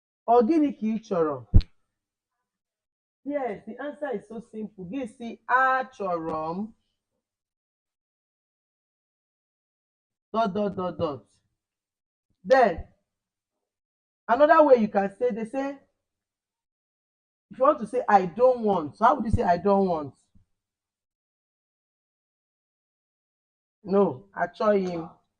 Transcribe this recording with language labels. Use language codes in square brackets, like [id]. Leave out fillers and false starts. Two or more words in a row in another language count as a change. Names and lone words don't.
[ig] Ọ gịnị ka ị chọrọ? [en] Yes, the answer is so simple. [ig] Gị si achọrọ m dot dot dot dot. [en] Then another way you can say, they say, if you want to say I don't want, so how would you say I don't want? No, [ig] achọghị m.